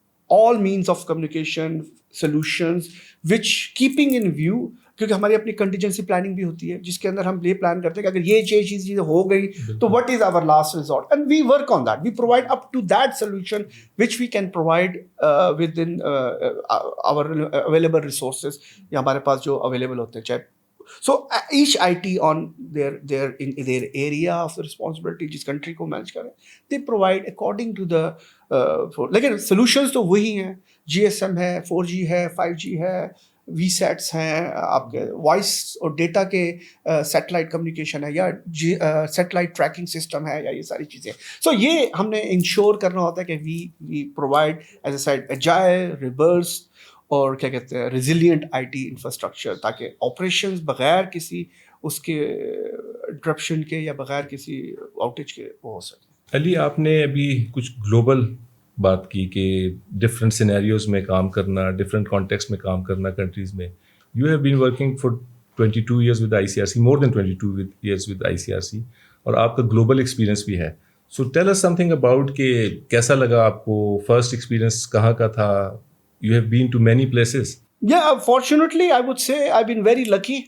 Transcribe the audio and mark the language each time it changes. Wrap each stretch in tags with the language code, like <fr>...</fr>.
<en>all means of communication solutions which keeping in view,</en> <ur>کیونکہ ہماری اپنی کنٹیجنسی پلاننگ بھی ہوتی ہے جس کے اندر ہم یہ پلان کرتے ہیں کہ اگر یہ چیزیں ہو گئی تو</ur> <en>what is our last resort, and we work on that, we provide up to that solution which we can provide within our available resources</en> <ur>یا ہمارے پاس جو اویلیبل ہوتے ہیں.</ur> <en>چاہے so each IT on their area of the responsibility,</en> <ur>جس country کو manage کریں,</ur> <en>they provide according to the لیکن solutions تو وہی ہیں.</en> <ur>GSM ہے, 4G ہے, 5G ہے, وی سیٹس ہیں, آپ کے وائس اور ڈیٹا کے سیٹلائٹ کمیونیکیشن ہے, یا سیٹلائٹ ٹریکنگ سسٹم ہے, یا یہ ساری چیزیں. سو یہ ہم نے انشور کرنا ہوتا ہے کہ</ur> <en>we provide as a side agile,</en> <ur>reverse اور کیا کہتے ہیں ریزیلینٹ آئی ٹی انفراسٹرکچر, تاکہ آپریشنز بغیر کسی اس کے ڈرپشن کے یا بغیر کسی آؤٹیج کے وہ ہو سکے. علی, آپ نے ابھی کچھ گلوبل بات کی کہ ڈفرینٹ سینیریوز میں کام کرنا, ڈفرینٹ کانٹیکس میں کام کرنا کنٹریز میں.</ur> <en>you have been working for 22 years with the ICRC, more than 22 years with the ICRC,</en> <ur>اور آپ کا گلوبل ایکسپیرینس بھی ہے.</ur> <en>so tell us something about</en> <ur>کہ کیسا لگا آپ کو, فرسٹ ایکسپیرینس کہاں کا تھا.</ur> <en>You have been to many places. Yeah, fortunately, I would say I've been very lucky.</en>